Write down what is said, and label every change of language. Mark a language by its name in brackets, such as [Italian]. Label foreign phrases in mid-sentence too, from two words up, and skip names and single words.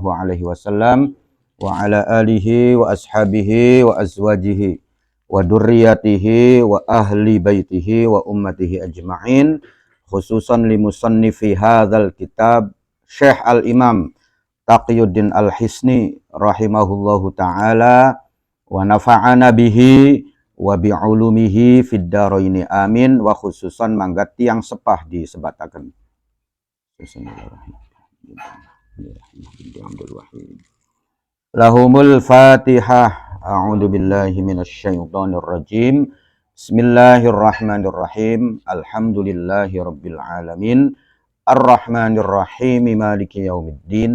[Arabic] عليه وسلم وعلى آله وأصحابه وأزواجه وذريته وأهل بيته وأمته أجمعين خصوصا لمصنف هذا الكتاب الشيخ الإمام تقي الدين الحصني رحمه الله تعالى ونفعنا به وبعلومه في الدارين آمين وخصوصا [Sundanese] manggat tiang sepah disebataken. [Arabic] لهم الفاتحة. أعوذ بالله من الشيطان الرجيم بسم الله الرحمن الرحيم. الحمد لله رب العالمين. الرحمن الرحيم مالك يوم الدين.